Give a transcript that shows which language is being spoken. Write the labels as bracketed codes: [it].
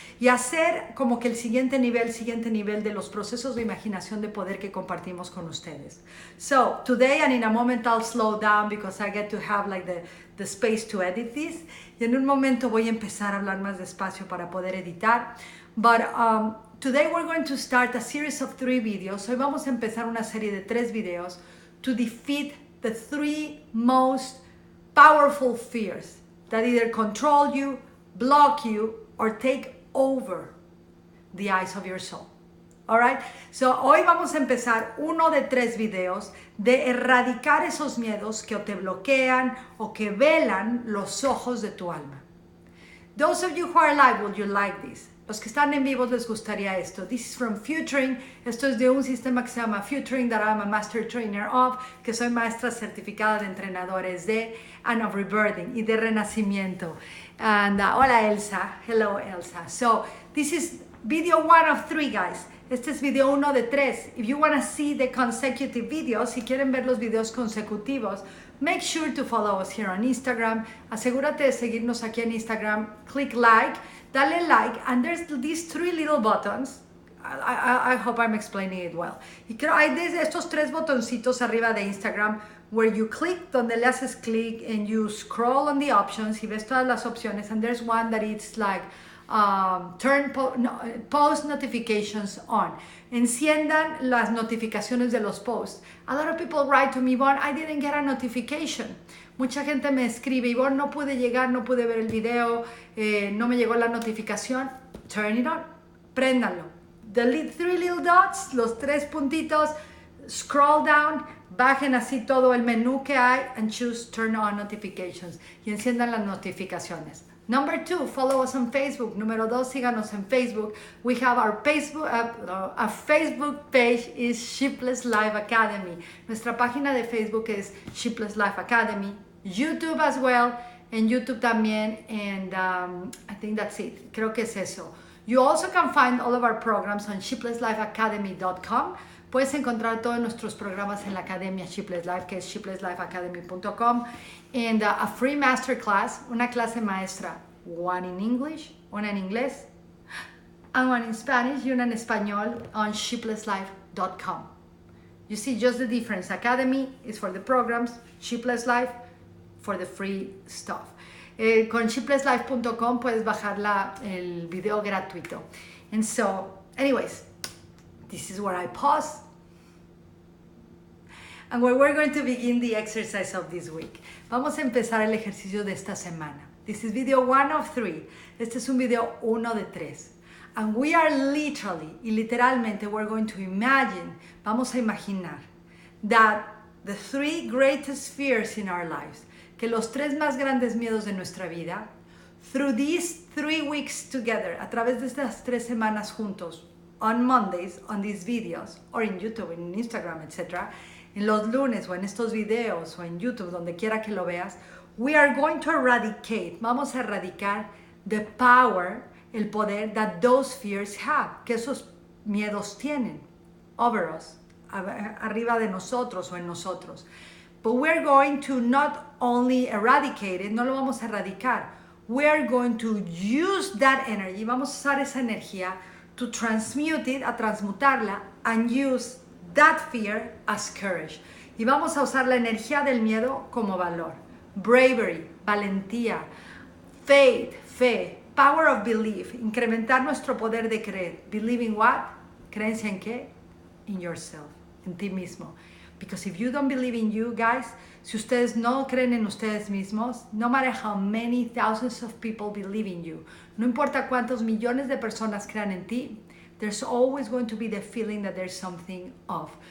[es] Y hacer como que el siguiente nivel de los procesos de imaginación de poder que compartimos con ustedes. [en] So today and in a moment I'll slow down because I get to have like the space to edit this. [es] Y en un momento voy a empezar a hablar más despacio para poder editar. [en] But today we're going to start a series of 3 videos. [es] Hoy vamos a empezar una serie de 3 videos [en] to defeat the 3 most powerful fears that either control you, block you, or take over the eyes of your soul. Alright? [es] So hoy vamos a empezar uno de 3 videos de erradicar esos miedos que o te bloquean o que velan los ojos de tu alma. [en] Those of you who are live, will you like this? [es] Los que están en vivo les gustaría esto. [en] This is from Futuring. [es] Esto es de un sistema que se llama Futuring, [en] that I'm a master trainer of, [es] que soy maestra certificada de entrenadores de, [en] and of rebirthing, [es] y de renacimiento. [en] And hola Elsa. Hello Elsa. So this is video 1 of 3, guys. [es] Este es video 1 de 3. [en] If you want to see the consecutive videos, [es] si quieren ver los videos consecutivos, [en] make sure to follow us here on Instagram. [es] Asegúrate de seguirnos aquí en Instagram. [en] Click like, [es] dale like, [en] and there's these 3 little buttons. I hope I'm explaining it well. [es] Y creo hay estos 3 botoncitos arriba de Instagram [en] where you click, [es] donde le haces click [en] and you scroll on the options [es] y ves todas las opciones, [en] and there's one that it's like turn post notifications on. [es] Enciendan las notificaciones de los posts. [en] A lot of people write to me, Yvonne, I didn't get a notification. [es] Mucha gente me escribe, Yvonne, no pude llegar, no pude ver el video, no me llegó la notificación. [en] Turn it on, [es] préndanlo. [en] The 3 little dots, [es] los 3 puntitos, [en] scroll down, [es] bajen así todo el menú que hay [en] and choose turn on notifications [es] y enciendan las notificaciones. [en] Number 2, follow us on Facebook. [es] Número 2, síganos en Facebook. [en] We have our Facebook page is Sheepless Life Academy. [es] Nuestra página de Facebook es Sheepless Life Academy. [en] YouTube as well, [es] en YouTube también, [en] and I think that's it. [es] Creo que es eso. [en] You also can find all of our programs on sheeplesslifeacademy.com. [es] Puedes encontrar todos nuestros programas en la academia Sheepless Life, que es sheeplesslifeacademy.com, [en] and a free masterclass, [es] una clase maestra, [en] one in English, [es] una en inglés, [en] and one in Spanish [es] y una en español on sheeplesslife.com. [en] You see just the difference. Academy is for the programs, Sheepless Life for the free stuff. [es] Con sheeplesslife.com puedes bajar el video gratuito. [en] And so, anyways, this is where I pause and where we're going to begin the exercise of this week. [es] Vamos a empezar el ejercicio de esta semana. [en] This is video 1 of 3. [es] Este es un video 1 de 3. [en] And we are literalmente, we're going to imagine, [es] vamos a imaginar [en] that the 3 greatest fears in our lives, [es] que los 3 más grandes miedos de nuestra vida, [en] through these 3 weeks together, [es] a través de estas 3 semanas juntos, [en] on Mondays, on these videos, or in YouTube, in Instagram, etc., [es] en los lunes o en estos videos o en YouTube, donde quiera que lo veas, [en] we are going to eradicate, [es] vamos a erradicar [en] the power, [es] el poder [en] that those fears have, [es] que esos miedos tienen [en] over us, [es] arriba de nosotros o en nosotros. [en] But we're going to not only eradicate it, [es] no lo vamos a erradicar, [en] we are going to use that energy, [es] vamos a usar esa energía [en] to transmute it, [es] a transmutarla, [en] and use that fear as courage. [es] Y vamos a usar la energía del miedo como valor. Bravery, valentía, faith, fe, [en] power of belief, [es] incrementar nuestro poder de creer. [en] Believe in what? [es] ¿Creencia en qué? [en] In yourself, [es] en ti mismo. [en] Because if you don't believe in you, guys, [es] si ustedes no creen en ustedes mismos, [en] no matter how many thousands of people believe in you, [es] no importa cuántos millones de personas crean en ti, [en] there's always going to be the feeling that there's something off.